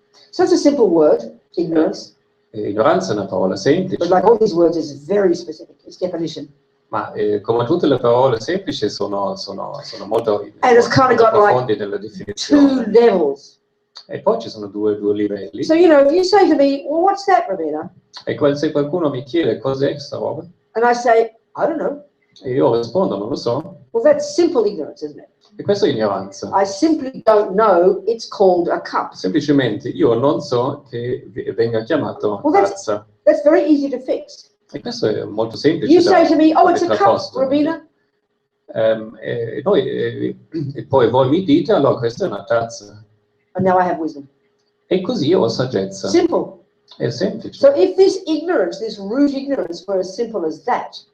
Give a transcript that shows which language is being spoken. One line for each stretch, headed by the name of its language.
English: So it's a simple word, ignorance,
Italian: Ignoranza è una parola
English: but
Italian: semplice,
English: like all these words, it's very specific, it's definition.
Italian: ma come tutte le parole semplici sono molto
English: And it's kind of got
Italian: profondi
English: like
Italian: nella
English: 2
Italian: definizione.
English: levels.
Italian: E poi ci sono due livelli.
English: So, if you say to me, well, what's that, Robina?
Italian: E se qualcuno mi chiede cos'è questa roba,
English: And I say, I don't know.
Italian: e io rispondo non lo so,
English: Well, that's simple ignorance, isn't it?
Italian: e questa è ignoranza.
English: I simply don't know it's called a cup.
Italian: Semplicemente io non so che venga chiamato
English: Well,
Italian: tazza.
English: That's very easy to fix.
Italian: E questo è molto semplice.
English: You say to me, oh, it's a
Italian: mettere a
English: cup,
Italian: posto.
English: Robina.
Italian: E poi voi mi dite, allora questa è una tazza.
English: And now I have wisdom.
Italian: E così ho saggezza.
English: Simple.
Italian: È semplice.
English: So if this ignorance, this root ignorance, were as simple as that,